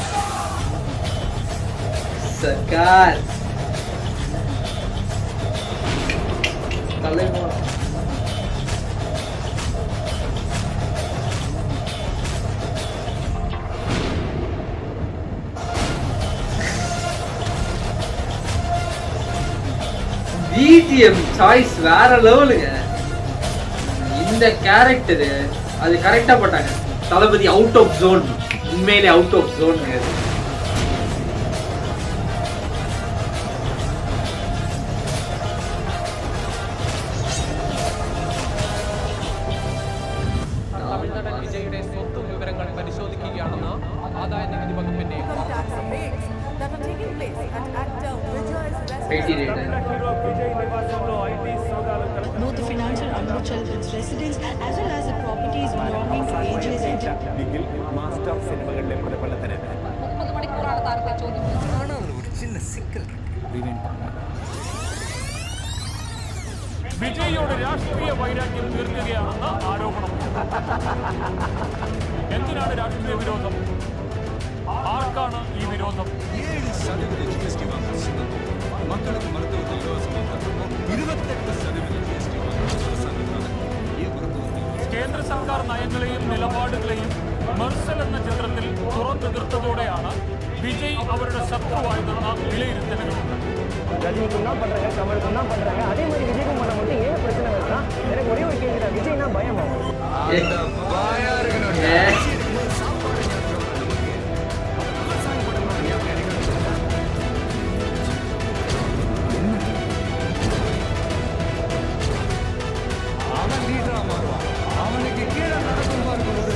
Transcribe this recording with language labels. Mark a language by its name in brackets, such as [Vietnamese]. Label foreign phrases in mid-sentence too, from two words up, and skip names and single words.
[Tamil] சர்க்கார் தலைவா [English] BGM choice [Tamil] வேற லெவலுங்க. இந்த கேரக்டரு அது கரெக்டா போட்டாங்க. தளபதி [English] out of zone, [Tamil] உண்மையிலே [English] out of zone. [Malayalam] തമിഴ്നാട് വിജയുടെ സ്വത്ത് വിവരങ്ങൾ പരിശോധിക്കുകയാണെന്ന് ആദായ നികുതി വകുപ്പിന്റെ [English] IT raid [Telugu] హీరో విజయ్ నివాసంలో ఐటీ సోదాలు [English] Both the financial under children's residence as well as the properties belonging to AJ's [Malayalam] നിഖിൽ മാസ്റ്റർ സിനിമകളിലെ പല പല തരം 30 മണിക്കൂറാണ് താരത്തെ ചോദ്യം ചെയ്യുന്നത്. [Tamil] ஒரு சின்ன சிக்கல் [Malayalam] വിജയിയുടെ രാഷ്ട്രീയ വൈരാഗ്യം തീർക്കുകയാണെന്ന് ആരോപണം. എന്തിനാണ് രാഷ്ട്രീയ വിരോധം? ആർക്കാണ് ഈ വിരോധം? [Tamil] 7% GST വാങ്ങിച്ചു மக்களுக்கு மருத்துவத்தை இலவசமாக 28% GST [Malayalam] കേന്ദ്ര സർക്കാർ നയങ്ങളെയും നിലപാടുകളെയും മെർസൽ എന്ന ചിത്രത്തിൽ തുറന്നെതിർത്തതോടെയാണ് വിജയ് അവരുടെ ശത്രുവായതെന്ന വിലയിരുത്തലുകളുണ്ട്. [Tamil] ரஜினிக்கு தான் பண்றாங்க, கமலுக்கு தான் பண்றாங்க, அதே மாதிரி விஜய்க்கும் பண்ண மட்டும் ஏன் பிரச்சனை வருதுன்னா எனக்கு ஒரே ஒரு கேள்வி தான், விஜய்னா பயமா? அவன் லீடரா மாறுவான், அவனுக்கு கீழே நடக்கும் பாருங்க ஒரு